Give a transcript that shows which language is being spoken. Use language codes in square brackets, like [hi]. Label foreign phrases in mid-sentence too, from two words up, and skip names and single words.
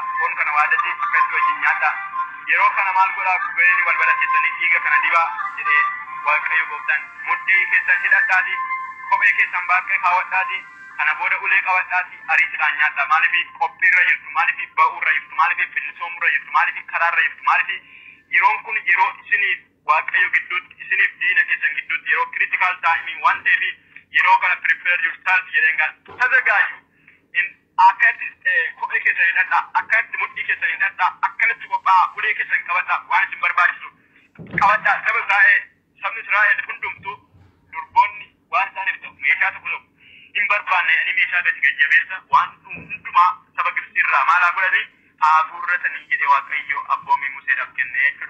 [om] Hool kana waadetti akkatti wajjin nyaadhaa. Yeroo kana maal godhaa gubeeni balbala keessanii dhiiga kana dibaa jedhee Waaqayyo gooftaan mudhii keessan hidhadhaatii kophee keessan baaqee kaawwadhaatii kana booda ulee qabadhaatii ariitiidhaan nyaadhaa. Maaliif qophiirra jirtu maaliif ba'uurra jirtu maaliif bilisoomurra jirtu maaliif karaarra jirtu maaliif yeroon kun yeroo isiniif waaqayyo gidduutti isiniif diina keessan gidduutti yeroo [en] critical time [om] waan ta'eef yeroo kana [en] prepare yourself [om] jedheengaan tazagaayu in akkatti kophee keessan hidhadhaa akkatti mudhii keessan hidhadhaa akkanatti qophaa'aa ulee keessan qabadhaa waan isin barbaachisu qabadhaa sabni Israa'el hundumtuu durboonni waan isaaniif ta'u meeshaa tokko hin barbaanne ani meeshaa gadi gajjabeessa waan hundumaa saba Gibsiirraa maalaa godhanii haguurratanii jedhee waaqayyo abboomii Museedhaaf kenne jechuudha.